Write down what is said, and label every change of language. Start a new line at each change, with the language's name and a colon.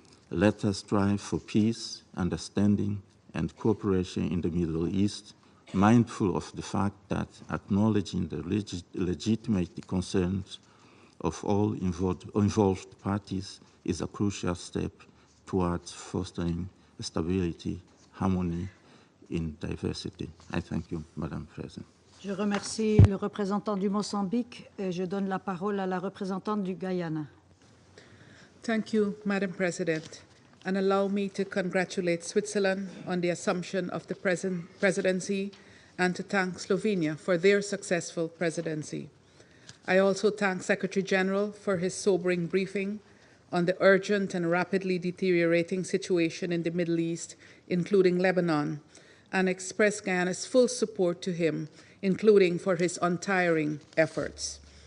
English: Let us strive for peace, understanding, and cooperation in the Middle East, mindful of the fact that acknowledging the legitimate concerns of all involved parties is a crucial step towards fostering stability, harmony in diversity. I thank you, Madam President.
French: Je remercie le représentant du Mozambique et je donne la parole à la représentante du Guyana.
English: Thank you, Madam President, and allow me to congratulate Switzerland on the assumption of the presidency and to thank Slovenia for their successful presidency. I also thank Secretary General for his sobering briefing on the urgent and rapidly deteriorating situation in the Middle East, including Lebanon, and express Guyana's full support to him, including for his untiring efforts.